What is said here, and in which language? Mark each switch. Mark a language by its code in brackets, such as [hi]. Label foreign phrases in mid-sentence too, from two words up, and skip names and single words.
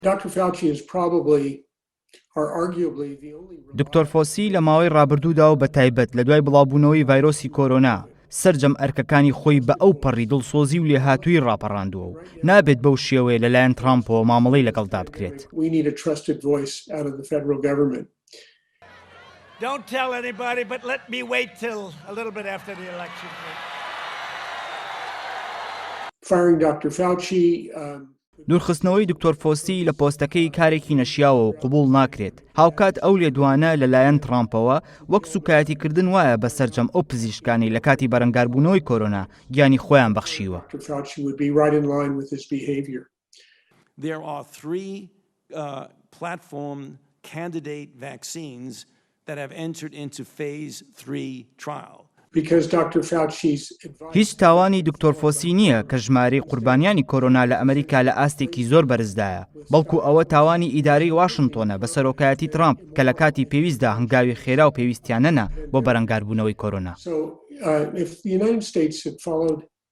[ckb] دکتۆر فۆسی لە ماوەی ڕابردوودا و بە تایبەت لە دوای بڵاوبوونەوەی ڤایرۆسی کۆرۆنا سەرجەم ئەرکەکانی خۆی بە ئەو پەڕی دڵسۆزی و لێهاتووی ڕاپەڕاندووە و نابێت بەو شێوەیە لەلایەن ترەمپەوە مامەڵەی لەگەڵدا بکرێت. [en] Don't tell anybody, but let me wait till a little bit after the election. Firing Dr. Fauci. [ckb] دوورخستنەوەی دکتۆر فۆسی لە پۆستەکەی کارێکی نەشیاوە و قبول ناکرێت. هاوکات ئەو لێدوانە لەلایەن ترەمپەوە وەک سوکایەتیکردن وایە بە سەرجەم ئەو پزیشکانی لە کاتی بەرەنگاربوونەوەی کۆرۆنا گیانی خۆیان بەخشیوە. [en] There are three platform candidate vaccines that have entered into phase 3 trial. [ckb] هیچ تاوانی دکتۆر فۆسی نییە کە ژمارەی قوربانیانی کۆرۆنا لە ئەمریکا لە ئاستێکی زۆر بەرزدایە، بەڵکو ئەوە تاوانی ئیدارەی واشنتۆنە بە سەرۆکایەتی ترەمپ کە لە کاتی پێویستدا هەنگاوی خێرا و پێویستیان نەنا بۆ بەرەنگاربوونەوەی کۆرۆنا.